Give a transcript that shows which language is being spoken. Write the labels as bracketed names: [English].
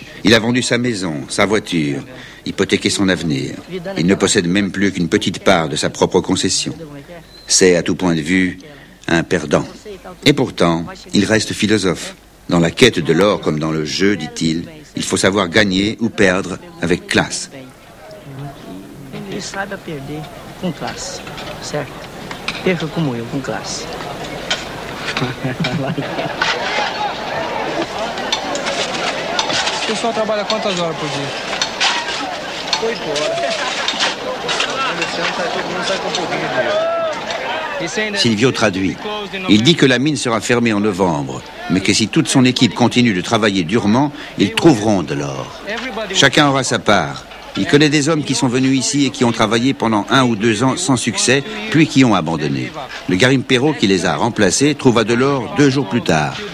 [French] Il a vendu sa maison, sa voiture, hypothéqué son avenir. Il ne possède même plus qu'une petite part de sa propre concession. C'est, à tout point de vue, un perdant. Et pourtant, il reste philosophe. Dans la quête de l'or comme dans le jeu, dit-il, il faut savoir gagner ou perdre avec classe. [Portuguese] Ele saiba perder com classe, certo? Perca como eu, com classe. O pessoal trabalha quantas horas por dia? 8 horas. Todo mundo sai com um pouquinho de dinheiro. [French] Silvio traduit. Il dit que la mine sera fermée en novembre, mais que si toute son équipe continue de travailler durement, ils trouveront de l'or. Chacun aura sa part. Il connaît des hommes qui sont venus ici et qui ont travaillé pendant 1 ou 2 ans sans succès, puis qui ont abandonné. Le garimpero qui les a remplacés trouva de l'or 2 jours plus tard.